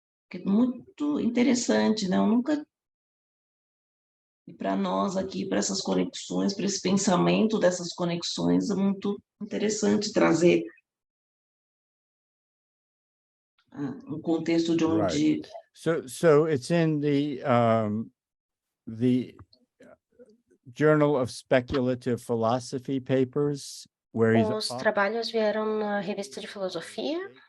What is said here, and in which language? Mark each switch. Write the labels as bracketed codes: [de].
[pt] Que é muito interessante, né? Eu nunca, e para nós aqui, para essas conexões, para esse pensamento dessas conexões, é muito interessante trazer um contexto de onde... [en] Right. So it's in the Journal of Speculative Philosophy papers, where he's [pt] Os trabalhos vieram na revista de filosofia.